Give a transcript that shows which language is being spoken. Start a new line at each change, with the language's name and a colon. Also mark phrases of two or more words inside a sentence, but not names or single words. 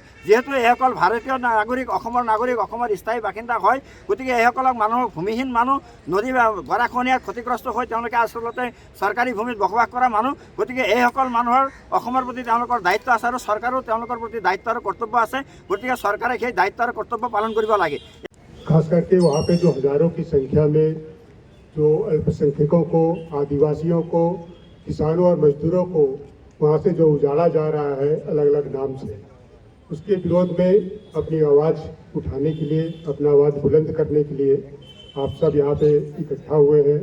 Assamese: যিহেতু এইসকল ভাৰতীয় নাগৰিক, অসমৰ নাগৰিক, অসমৰ স্থায়ী বাসিন্দা হয়, গতিকে এইসকলক মানুহক ভূমিহীন মানুহ, নদী গৰাখহনীয়াত ক্ষতিগ্ৰস্ত হৈ তেওঁলোকে আচলতে চৰকাৰী ভূমিত বসবাস কৰা মানুহ। গতিকে এইসকল মানুহৰ অসমৰ প্ৰতি তেওঁলোকৰ দায়িত্ব আছে আৰু চৰকাৰো তেওঁলোকৰ প্ৰতি দায়িত্ব আৰু কৰ্তব্য আছে। গতিকে চৰকাৰে সেই দায়িত্ব আৰু কৰ্তব্য পালন কৰিব লাগে।
Hindi: खास करके वहाँ पे जो हजारों की संख्या में जो अल्पसंख्यकों को, आदिवासियों को, किसानों और मजदूरों को वहाँ से जो उजाड़ा जा रहा है अलग अलग नाम से, उसके विरोध में अपनी आवाज़ उठाने के लिए, अपना आवाज़ बुलंद करने के लिए आप सब यहाँ पे इकट्ठा हुए हैं।